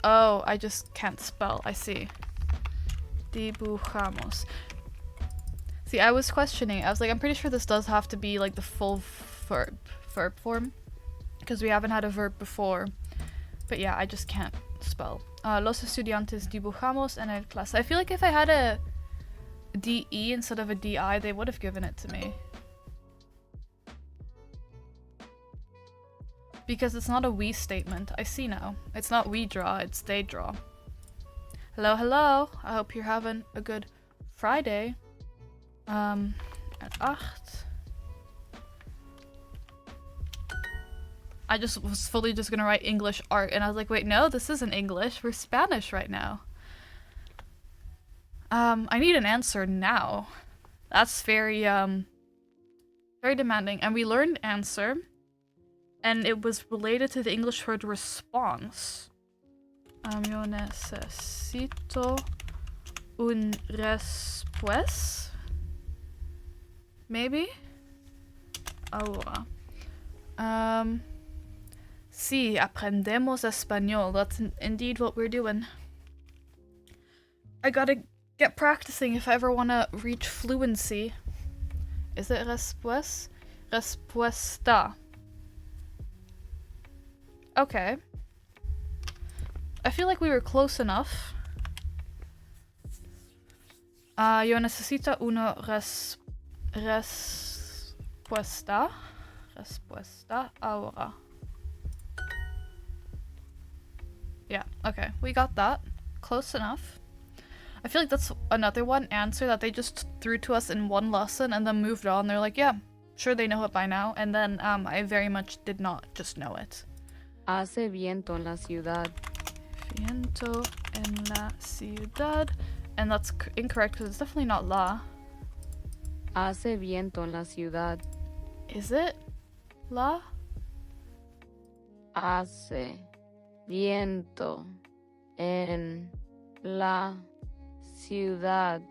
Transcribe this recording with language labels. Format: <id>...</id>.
<en>Oh, I just can't spell. I see. Dibujamos. See, I was questioning. I was like, I'm pretty sure this does have to be like the full verb form, because we haven't had a verb before. But yeah, I just can't spell.</en> <es>Los estudiantes dibujamos en el clase.</es> <en>I feel like if I had a DE instead of a DI, they would have given it to me. Because it's not a we statement. I see now. It's not we draw, it's they draw. Hello, hello. I hope you're having a good Friday. At 8. I just was fully just gonna write English art, and I was like, wait, no, this isn't English. We're Spanish right now. I need an answer now. That's very very demanding. And we learned answer, and it was related to the English word response.</en> <es>Yo necesito un respuesta.</es> <en>Maybe? Ahora.</en> <es>Sí, aprendemos español.</es> <en>That's indeed what we're doing. I gotta get practicing if I ever want to reach fluency. Is it respuesta? Respuesta. Okay. I feel like we were close enough.</en> <es>Yo necesito una respuesta. Respuesta ahora.</es> <en>Yeah, okay. We got that. Close enough. I feel like that's another one answer that they just threw to us in one lesson and then moved on. They're like, yeah, sure they know it by now. And then I very much did not just know it.</en> <es>Hace viento en la ciudad. Viento en la ciudad.</es> <en>And that's incorrect because it's definitely not la.</en> <es>Hace viento en la ciudad.</es> <en>Is it la?</en> <es>Hace viento en la ciudad.</es>